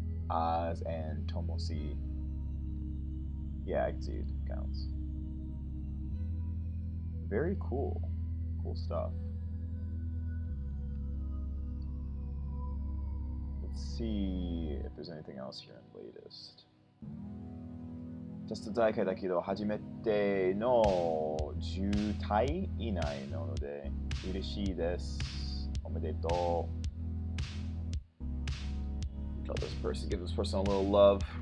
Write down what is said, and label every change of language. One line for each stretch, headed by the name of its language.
English: Oz and Tomosi. Yeah, I can see it counts. Very cool. Cool stuff. Let's see if there's anything else here in latest.
Japanese: テスト大会だけど初めての10体以内なので嬉しいです。おめでとう。
English: Tell this person, give this person a little love.